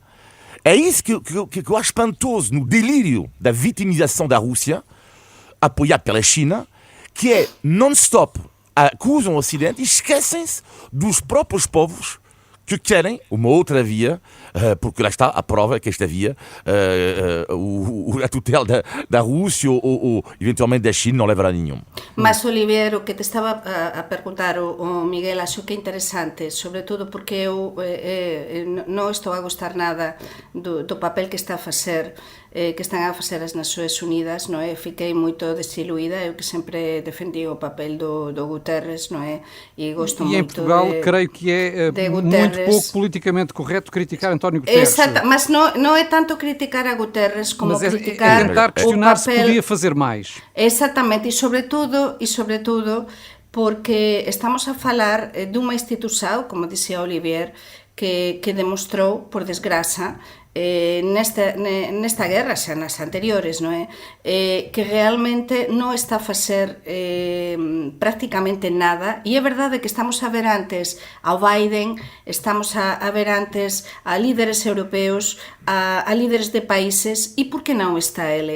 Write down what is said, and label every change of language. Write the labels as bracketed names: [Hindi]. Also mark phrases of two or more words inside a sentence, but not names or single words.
[Portuguese] É isso que eu acho espantoso no delírio da vitimização da Rússia, apoiado pela China, que é non-stop acusam o Ocidente e esquecem-se dos próprios povos que querem uma outra via porque lá está a prova que esta via, a tutela da Rússia ou eventualmente da China não levará a nenhum. [Galician] Mas, Olivier, o que te estaba a perguntar o Miguel, acho que é interesante, sobretudo porque eu non estou a gostar nada do papel que están a facer as Nações Unidas, non é? Fiquei moito desiluída, eu que sempre defendi o papel do Guterres, non é? E gosto [Portuguese] E em [Galician] moito [Portuguese] Portugal, creio que é muito pouco politicamente correto criticar António Guterres. Exato, mas não é tanto criticar a Guterres como Mas criticar tentar o questionar se papel. podia fazer mais. [Galician] Exatamente, e sobretudo porque estamos a falar dunha institución, como dixía Olivier, que demostrou, por desgraza, nesta guerra, xa nas anteriores, non é? Que realmente non está a facer prácticamente nada, e é verdade que estamos a ver antes ao Biden, estamos a ver antes a líderes europeos, a líderes de países, e por que non está ele?